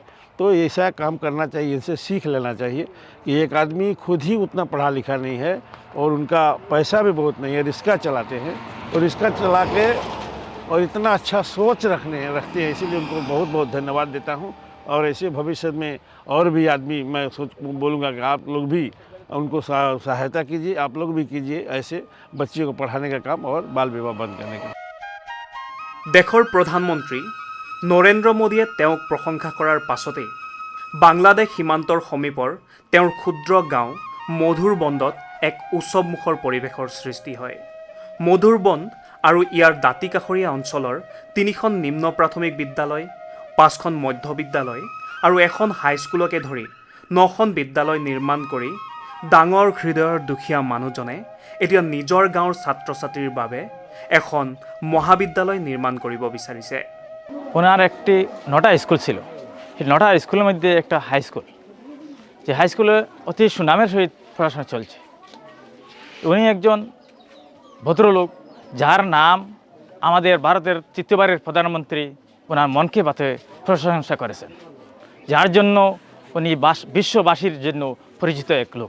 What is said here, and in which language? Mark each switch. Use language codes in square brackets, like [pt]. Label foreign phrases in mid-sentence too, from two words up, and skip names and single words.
[hi] तो ऐसा काम करना चाहिए, इनसे सीख लेना चाहिए कि एक आदमी खुद ही उतना पढ़ा लिखा नहीं है और उनका पैसा भी बहुत नहीं है, रिक्शा चलाते हैं, और रिक्शा चला के और इतना अच्छा सोच रखते हैं, इसीलिए उनको बहुत बहुत धन्यवाद देता हूँ। और ऐसे भविष्य में और भी आदमी मैं बोलूँगा कि आप लोग भी उनको सहायता कीजिए, आप लोग भी कीजिए ऐसे बच्चियों को पढ़ाने का काम और बाल विवाह बंद करने का। [as] দেশৰ প্ৰধানমন্ত্ৰী নৰেন্দ্ৰ মোদীয়ে তেওঁক প্ৰশংসা কৰাৰ পাছতেই বাংলাদেশ সীমান্তৰ সমীপৰ তেওঁৰ ক্ষুদ্ৰ গাঁও মধুৰবন্দত এক উৎসৱমুখৰ পৰিৱেশৰ সৃষ্টি হয়। মধুৰবন্দ আৰু ইয়াৰ দাঁতিকাষৰীয়া অঞ্চলৰ 3খন নিম্ন প্ৰাথমিক বিদ্যালয়, 5খন মধ্য বিদ্যালয় আৰু এখন হাইস্কুলকে ধৰি 9খন বিদ্যালয় নিৰ্মাণ কৰি ডাঙৰ হৃদয়ৰ দুখীয়া মানুহজনে এতিয়া নিজৰ গাঁৱৰ ছাত্ৰ ছাত্ৰীৰ বাবে এখন মহাবিদ্যালয় নির্মাণ করিব বিচারিছে। [bn] ওনার একটি 9টা স্কুল ছিল, সেই 9টা স্কুলের মধ্যে একটা হাই স্কুল, যে হাই স্কুলে অতি সুনামের সহিত পড়াশোনা চলছে। উনি একজন ভদ্রলোক, যার নাম আমাদের ভারতের তৃতীয়বারের প্রধানমন্ত্রী ওনার মন কি বাতে প্রশংসা করেছেন, যার জন্য উনি বিশ্ববাসীর জন্য পরিচিত এক লোক।